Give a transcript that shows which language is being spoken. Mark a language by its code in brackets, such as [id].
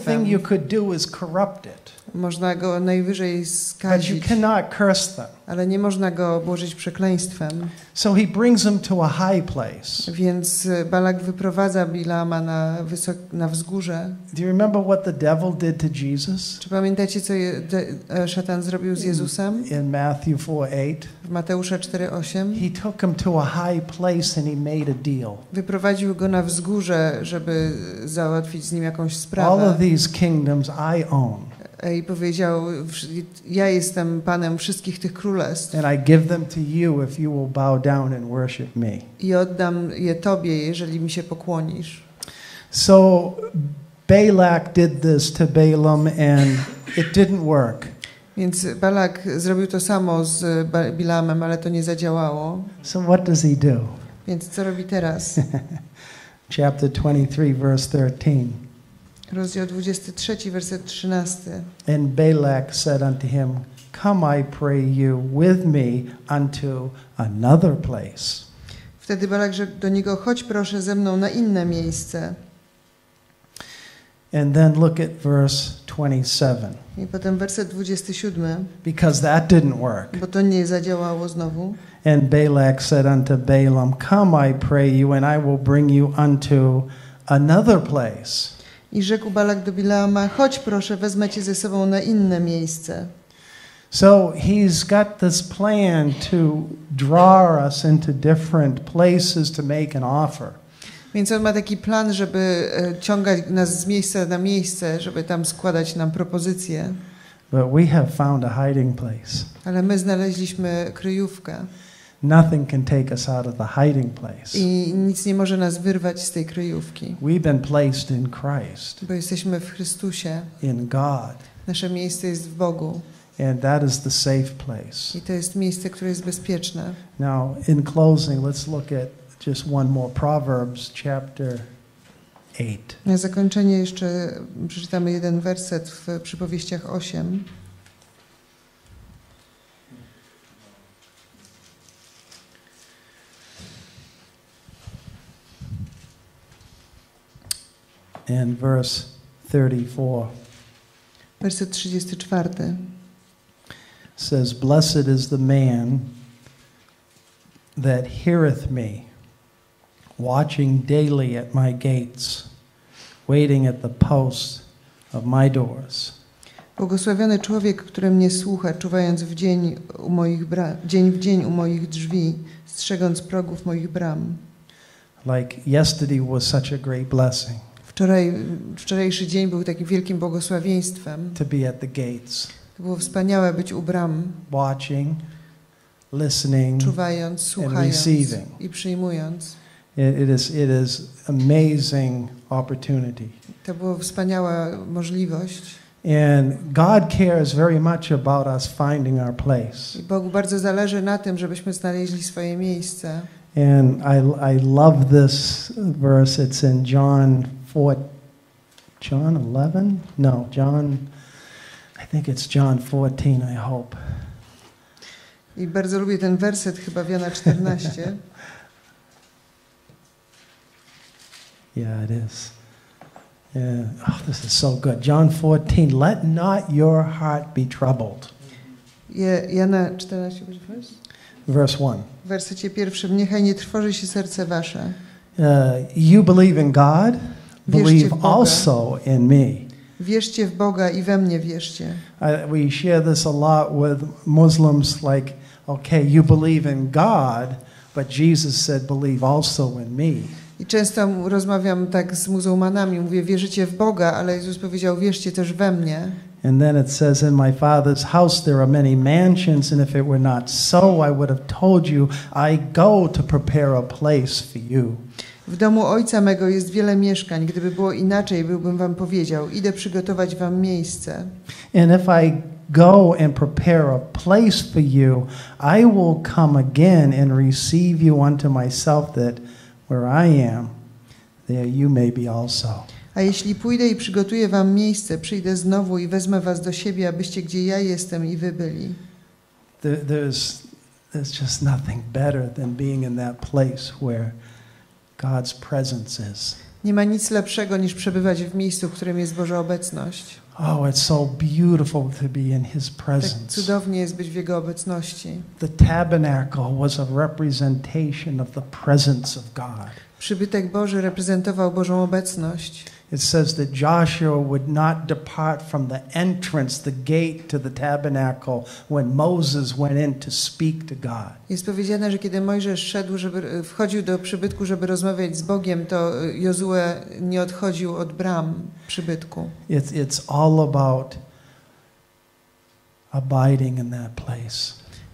[en] The only thing you could do is corrupt it. [pl] Można go najwyżej skazić. [en] But you cannot curse them. [pl] Ale nie można go obłożyć przekleństwem. [en] So he brings him to a high place. [pl] Więc Balak wyprowadza Bileama na wzgórze. [en] Do you remember what the devil did to Jesus? [pl] Czy pamiętacie, co szatan zrobił z Jezusem? [en] In Matthew 4:8. [pl] W Mateusza 4:8. [en] He took him to a high place and he made a deal. [pl] Wyprowadził go na wzgórze, żeby załatwić z nim jakąś sprawę. [en] All of these kingdoms I own. [pl] I powiedział: ja jestem panem wszystkich tych królestw. [en] And I give them to you if you will bow down and worship me. [pl] I oddam je tobie, jeżeli mi się pokłonisz. [en] So Balak did this to Balaam and it didn't work. [pl] Więc Balak zrobił to samo z Bileamem, ale to nie zadziałało. [en] So what does he do? [pl] Więc co robi teraz? [en] Chapter 23 verse 13. [pl] Rozdział 23, werset 13. [en] And Balak said unto him, Come, I pray you, with me unto another place. [pl] Wtedy Balak rzekł do niego: chodź proszę ze mną na inne miejsce. [en] And then look at verse 27. [pl] I potem werset 27. [en] Because that didn't work. [pl] Bo to nie zadziałało znowu. [en] And Balak said unto Balaam, Come, I pray you, and I will bring you unto another place. [pl] I rzekł Balak do Bileama: chodź proszę, wezmę cię ze sobą na inne miejsce. [en] So he's got this plan to draw us into different places to make an offer. [pl] Więc on ma taki plan, żeby ciągać nas z miejsca na miejsce, żeby tam składać nam propozycje. [en] But we have found a hiding place. [pl] Ale my znaleźliśmy kryjówkę. [en] Nothing can take us out of the hiding place. [pl] I nic nie może nas wyrwać z tej kryjówki. [en] We've been placed in Christ. [pl] Bo jesteśmy w Chrystusie. [en] In God. [pl] Nasze miejsce jest w Bogu. [en] And that is the safe place. [pl] I to jest miejsce, które jest bezpieczne. [en] Now, in closing, let's look at just one more. Proverbs chapter 8. [pl] Na zakończenie jeszcze przeczytamy jeden werset w Przypowieściach 8. [en] in verse 34. [pl] Werset 34. [en] Says, "Blessed is the man that heareth me, watching daily at my gates, waiting at the posts of my doors." [pl] Błogosławiony człowiek, który mnie słucha, czuwając w dzień w dzień u moich drzwi, strzegąc progów moich bram. [en] Like yesterday was such a great blessing. [pl] Wczorajszy dzień był takim wielkim błogosławieństwem. [en] To be at the gates. [pl] To było wspaniałe być u bram. [en] Watching, listening, [pl] czuwając, słuchając i przyjmując. [en] It is amazing opportunity. [pl] To była wspaniała możliwość. [en] And God cares very much about us finding our place. [pl] I Bogu bardzo zależy na tym, żebyśmy znaleźli swoje miejsce. [en] And I love this verse. It's in John 11? No, I think it's John 14, I hope. [pl] I bardzo lubię ten werset, chyba w Jana 14. [en] Yeah, it is. Yeah. Oh, this is so good. John 14, let not your heart be troubled. [pl] Jana 14, [en] verse 1. [pl] W wersecie 1. Niechaj nie trwoży się serce wasze. [en] You believe in God, believe also in me. [pl] Wierzcie w Boga i we mnie wierzcie. [en] We share this a lot with Muslims, like, okay, you believe in God, but Jesus said believe also in me. [pl] I często rozmawiam tak z muzułmanami, mówię, wierzycie w Boga, ale Jezus powiedział, wierzcie też we mnie. [en] And then it says, in my Father's house there are many mansions, and if it were not so, I would have told you, I go to prepare a place for you. [pl] W domu Ojca mego jest wiele mieszkań. Gdyby było inaczej, byłbym wam powiedział, idę przygotować wam miejsce. [en] And if I go and prepare a place for you, I will come again and receive you unto myself, that where I am, there you may be also. [pl] A jeśli pójdę i przygotuję wam miejsce, przyjdę znowu i wezmę was do siebie, abyście gdzie ja jestem i wy byli. [en] There's just nothing better than being in that place where God's presence is. [pl] Nie ma nic lepszego niż przebywać w miejscu, w którym jest Boża obecność. [en] Oh, it's so beautiful to be in His presence. [pl] Tak cudownie jest być w Jego obecności. [en] The tabernacle was a representation of the presence of God. [pl] Przybytek Boży reprezentował Bożą obecność. [en] It says that Joshua would not depart from the entrance, the gate to the tabernacle when Moses went in to speak to God. [pl] Jest powiedziane, że kiedy Mojżesz wchodził do przybytku, żeby rozmawiać z Bogiem, to Jozue nie odchodził od bram przybytku. [en] It's all about abiding in that place.